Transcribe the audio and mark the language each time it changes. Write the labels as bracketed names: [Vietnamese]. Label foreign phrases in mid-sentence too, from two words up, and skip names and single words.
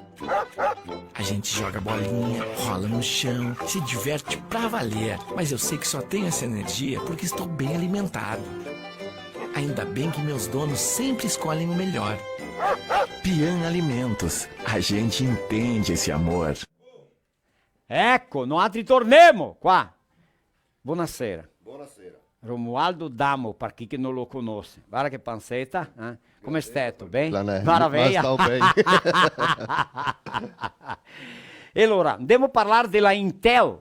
[Portuguese] A gente joga bolinha, rola no chão, se diverte pra valer. Mas eu sei que só tenho essa energia porque estou bem alimentado. Ainda bem que meus donos sempre escolhem o melhor. Pian Alimentos. A gente entende esse amor. [Italian] Ecco, noi ritorniamo qua. Buonasera. Buonasera. Romualdo Damo, para chi che non lo conosce. Guarda che pancetta. Come stai? Tutto bene? Planè. Maravilha. Ma sto bene. E allora, andiamo a parlare della Intel.